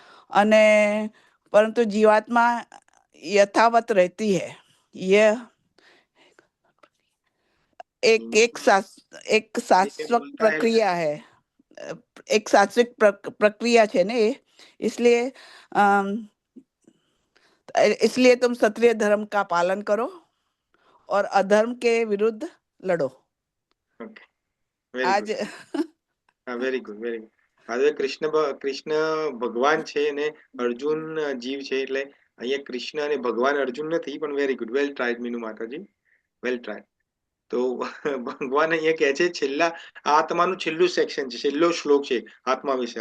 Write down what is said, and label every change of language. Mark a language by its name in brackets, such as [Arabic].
[Gujarati] અને પરંતુ જીવાત્મા યથાવત રહેતી है. [Hindi] ये एक शाश्वत प्रक्रिया है, एक शाश्वत प्रक्रिया है ने, इसलिए इसलिए तुम क्षत्रिय धर्म का पालन करो और अधर्म के विरुद्ध लड़ो. आज [Gujarati] વેરી ગુડ, વેરી ગુડ. હવે કૃષ્ણ ભગવાન છે અને અર્જુન જીવ છે, એટલે અહીંયા કૃષ્ણ અને ભગવાન અર્જુન નથી, પણ વેરી ગુડ, વેલ ટ્રાઈડ મીનુ માતાજી, વેલ ટ્રાઈડ. તો ભગવાન અહીંયા કહે છે, છેલ્લા આત્માનું છેલ્લું સેક્શન છે, છેલ્લો શ્લોક છે આત્મા વિશે.